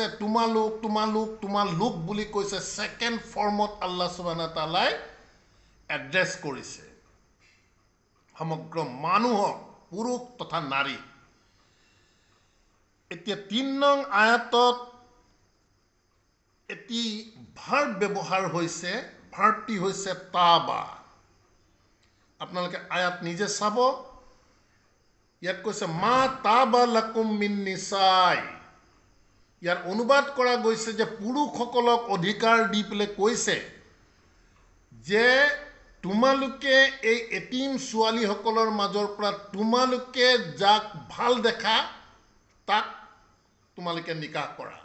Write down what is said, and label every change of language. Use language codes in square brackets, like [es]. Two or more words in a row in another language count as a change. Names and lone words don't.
[as] তোমালোক, তোমালোক, তোমালোক বুলি কৈছে, [en] second formত [ar] الله سبحانه تعالى [as] এড্ৰেছ কৰিছে সমগ্ৰ মানুহক, পুৰুষ তথা নাৰী। এতিয়া 3 নং আয়াতত এটি ভাৰ্ব ব্যৱহাৰ হৈছে, ভাৰ্বটি হৈছে তাবা। আপোনালোকে আয়াত নিজে চাব, ইয়াত কৈছে [ar] ما طاب لكم من النساء. [as] ইয়াৰ অনুবাদ কৰা গৈছে যে পুৰুষসকলক অধিকাৰ দি পেলাই কৈছে যে তোমালোকে এই এটিম ছোৱালীসকলৰ মাজৰ পৰা তোমালোকে যাক ভাল দেখা তাক তোমালোকে নিকাহ কৰা।